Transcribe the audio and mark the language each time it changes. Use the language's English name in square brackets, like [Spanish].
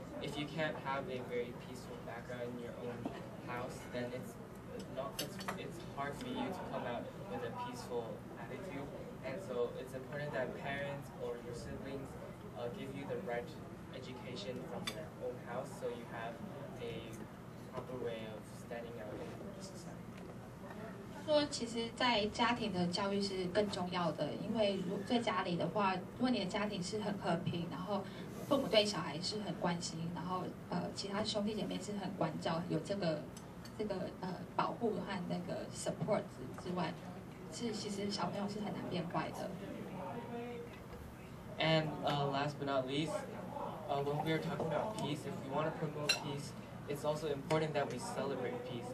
[English] If you can't have a very peaceful background in your own house, then it's hard for you to come out with a peaceful attitude. And so it's important that parents or your siblings give you the right education from their own house, so you have a proper way of standing out in society. [Chinese] 他说，其实，在家庭的教育是更重要的，因为在家里的话，如果你的家庭是很和平，然后父母对小孩是很关心，然后其他兄弟姐妹是很关照，有这个保护和那个 support 之外，其实小朋友是很难变坏的。 [English] And last but not least, when we are talking about peace, if we want to promote peace, it's also important that we celebrate peace.